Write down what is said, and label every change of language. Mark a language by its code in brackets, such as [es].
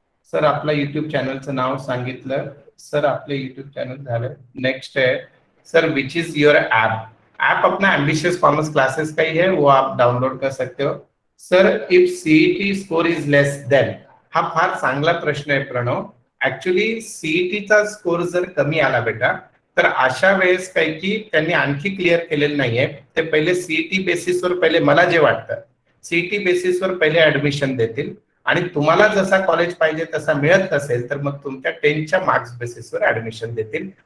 [mr] Sir आपला YouTube चॅनलचं नाव सांगितलं. Sir आपले युट्यूब चॅनल झालं. [hi] नेक्स्ट है sir [en] Which is your app. [hi] App अपना एम्बिशियस कॉमर्स क्लासेस का ही है, वो आप डाउनलोड कर सकते हो. [en] sir if CET score is less than, [mr] हा फार चांगला प्रश्न आहे प्रणव. ऍक्च्युली सीईटीचा स्कोर जर कमी आला बेटा, तर अशा वेळेस काही की त्यांनी आणखी क्लिअर केलेलं नाहीये. ते पहिले सीईटी बेसिसवर, पहिले मला जे वाटतं सीईटी बेसिसवर पहिले ऍडमिशन देतील आणि तुम्हाला जसा कॉलेज पाहिजे तसा मिळत असेल तर मग तुमच्या 10च्या मार्क्स बेसिसवर ऍडमिशन देतील.